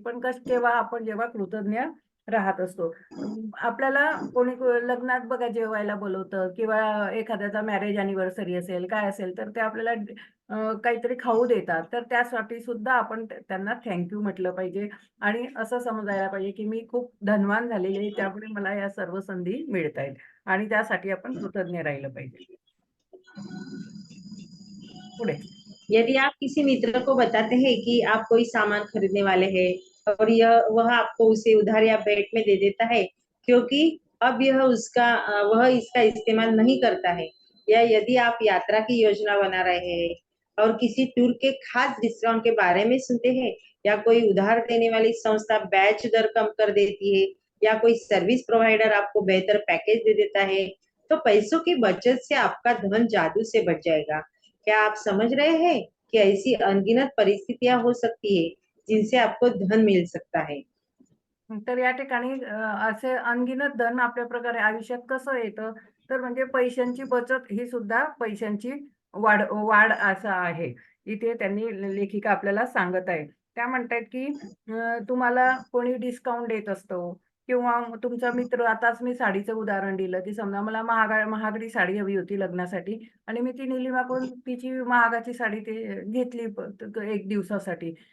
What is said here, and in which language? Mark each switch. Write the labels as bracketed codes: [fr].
[mr] पण केव्हा आपण जेव्हा कृतज्ञ राहत असतो. आपल्याला कोणी लग्नात बघा जेवायला बोलवतं किंवा एखाद्याचा मॅरेज अॅनिव्हर्सरी असेल, काय असेल, तर ते आपल्याला काहीतरी खाऊ देतात. तर त्यासाठी सुद्धा आपण त्यांना थँक यू म्हटलं पाहिजे आणि असं समजायला पाहिजे, की मी खूप धनवान झालेली आहे, त्यामुळे मला या सर्व संधी मिळतायत आणि त्यासाठी आपण कृतज्ञ राहिलं पाहिजे. पुढे. [hi] यदि आप किसी मित्र को बताते हैं कि आप कोई सामान खरीदने वाले हैं और यह वह आपको उसे उधार या भेंट में दे देता है, क्योंकि अब वह इसका इस्तेमाल नहीं करता है, या यदि आप यात्रा की योजना बना रहे हैं और किसी टूर के खास डिस्काउंट के बारे में सुनते हैं, या कोई उधार देने वाली संस्था बैच दर कम कर देती है, या कोई सर्विस प्रोवाइडर आपको बेहतर पैकेज दे देता है, तो पैसों की बचत से आपका धन जादू से बढ़ जाएगा। क्या आप समझ रहे हैं कि ऐसी अनगिनत परिस्थितियां हो सकती है जिनसे आपको धन मिल सकता है? [mr] तर या ठिकाणी असे अनगिनत धन आपल्या प्रकारे आयुष्यात कसं येतं, तर म्हणजे पैशांची बचत ही सुद्धा पैशांची वाढ वाढ असं आहे. इथे त्यांनी लेखिका आपल्याला सांगत आहे. त्या म्हणतायत, की तुम्हाला कोणी डिस्काउंट देत असतो किंवा मग तुमचा मित्र आताच मी साडीचं उदाहरण दिलं, की समजा मला महागडी साडी हवी होती लग्नासाठी आणि मी ती निलिमाकडून तिची महागाची साडी ते घेतली 1 दिवसासाठी.